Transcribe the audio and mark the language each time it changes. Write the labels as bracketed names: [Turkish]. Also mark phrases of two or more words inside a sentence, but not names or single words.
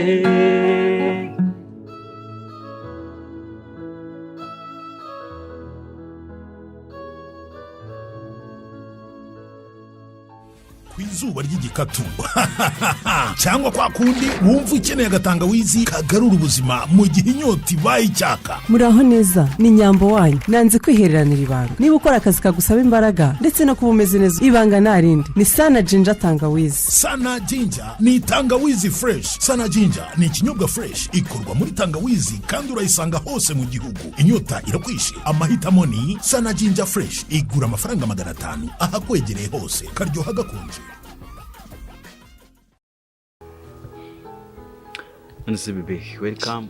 [Kinyarwanda] izuba ry'igikatu cyangwa kwa kundi wumva ukeneye agatangawizi kagarura ubuzima mu gihe inyota ibaye icyaka. Muraho neza ni Nyambo wanyu nanze kwihereranira ibanga. Niba ukora akazi kagusaba imbaraga ndetse no kuba umeze neza ibanga narindi ni Sana Ginger tangawizi. Sana Ginger ni tangawizi fresh. Sana Ginger ni ikinyobwa fresh ikorwa muri tangawizi kandi urayisanga hose mu gihugu. Inyota irakwishe amahitamo ni Sana Ginger fresh igura amafaranga 500 ahakwegereye hose karyoha gakonje. Nse bebe welcome.